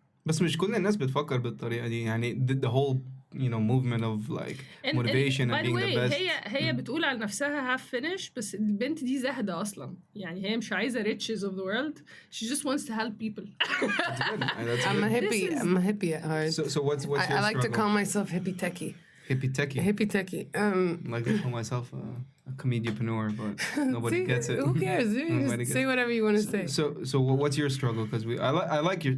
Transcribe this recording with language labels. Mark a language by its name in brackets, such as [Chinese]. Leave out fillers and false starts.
[Arabic] بس مش كل الناس بتفكر بالطريقة دي يعني the whole movement of like motivation and being the best. هي بتقول على نفسها half Finnish بس البنت دي زاهدة أصلا يعني هي مش عايزة riches of the world. [English] She just wants to help people. I'm a hippie at heart. So what's your I like to struggle? call myself hippie techie. Hippie techie. Like I call myself a comedianpreneur, but nobody gets it. Who cares? Just say whatever you want to say. So what's your struggle? Because I like your.